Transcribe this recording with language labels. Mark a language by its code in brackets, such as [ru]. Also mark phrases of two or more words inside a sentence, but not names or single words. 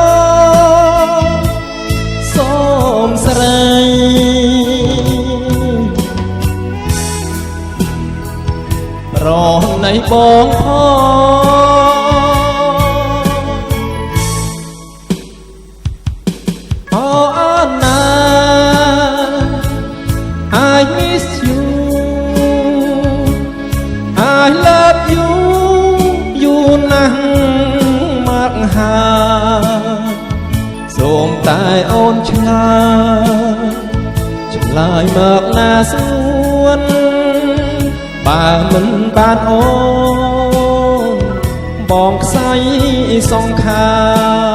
[km] សូមស្រីរនៃបងផងអូនណា [en] I miss you I love you [km] យូរណាស់មកហើយសូមតែអូនឆ្លើយមកណាស្នួនបើមិនបានអូនបងខ្សែសង្ខា